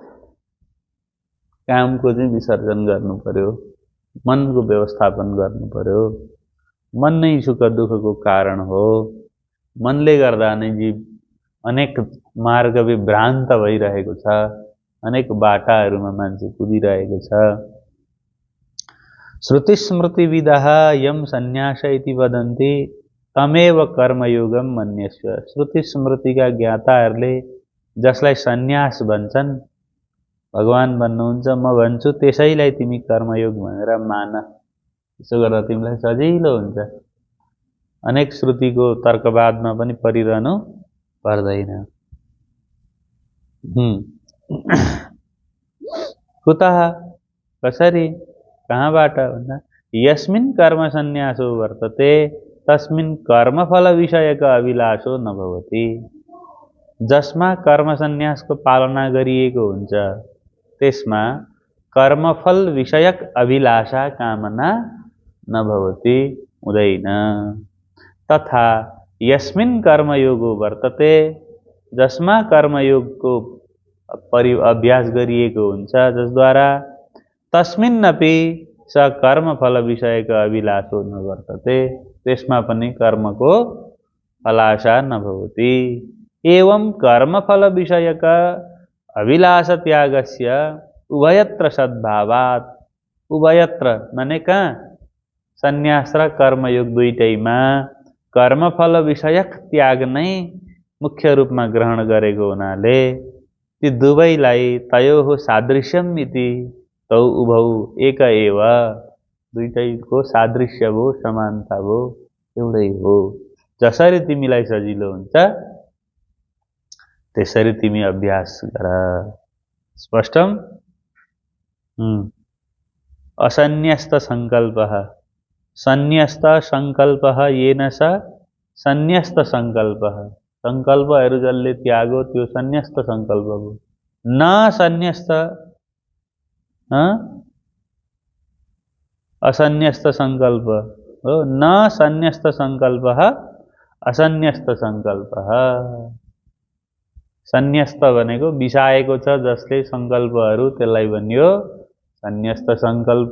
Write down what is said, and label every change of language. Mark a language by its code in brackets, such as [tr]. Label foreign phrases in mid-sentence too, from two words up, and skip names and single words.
[ne] कामको चाहिँ विसर्जन गर्नु पर्यो, मनको व्यवस्थापन गर्नु पर्यो। मन नै सुख दुःखको कारण हो। मनले गर्दा नै जीव अनेक मार्ग विभ्रान्त भइरहेको छ, अनेक बाटाहरूमा मान्छे कुदिरहेको छ। [sa] श्रुति स्मृति विदः यम सन्यास इति वदन्ति तमेव कर्मयोगम मन्यस्व। [ne] श्रुति स्मृतिका ज्ञाताहरूले जसलाई सन्यास भन्छन्, भगवान भन्नुहुन्छ म भन्छु त्यसैलाई तिमी कर्मयोग भनेर मान। त्यसो गर्दा तिमीलाई सजिलो हुन्छ। अनेक श्रुतिको तर्कवादमा पनि परिरहनु पर्दैन। [sa] कुतः, [ne] कसरी, कहाँबाट भन्दा [sa] यस्मिन् कर्म सन्यासो वर्तते तस्मिन् कर्मफल विषयक अभिलाषो नभवति। [ne] जसमा कर्म सन्यासको पालना गरिएको हुन्छ त्यसमा कर्मफल विषयक अभिलाषा कामना नभवति, हुँदैन। [sa] तथा यस्मिन् कर्मयोगो वर्तते, [ne] जसमा कर्मयोगको अभ्यास गरिएको हुन्छ जसद्वारा [sa] तस्मिन्नपि स कर्मफल विषयक अभिलाषो नवर्तते, [ne] त्यसमा पनि कर्मको फलाशा नभवति। [sa] एवं कर्मफल विषयक अभिलाष त्यागस्य उभयत्र सद्भावात्। [ne] उभयत्र माने कहाँ? सन्यास र कर्मयोग दुईटैमा कर्मफल विषयक त्याग नै मुख्य रूपमा ग्रहण गरेको हुनाले ती दुवैलाई [sa] तयोः सादृश्यम इति तौ उभौ एक एव। [ne] दुईटैको सादृश्य भो, समानता भो, एउटै हो। जसरी तिमीलाई सजिलो हुन्छ त्यसरी तिमी अभ्यास गर। [sa] स्पष्टम? असन्न्यस्त संकल्पः। सन्न्यस्त संकल्पः येन स सन्न्यस्त संकल्पः। [ne] संकल्पहरू जसले त्यागो त्यो सन्न्यस्त संकल्प हो। न सन्न्यस्त असन्न्यस्त संकल्प हो। [sa] न सन्न्यस्त संकल्पः असन्न्यस्त संकल्पः। [ne] सन्न्यस्त भनेको बिसाएको छ जसले संकल्पहरू, त्यसलाई भनियो सन्न्यस्त संकल्प।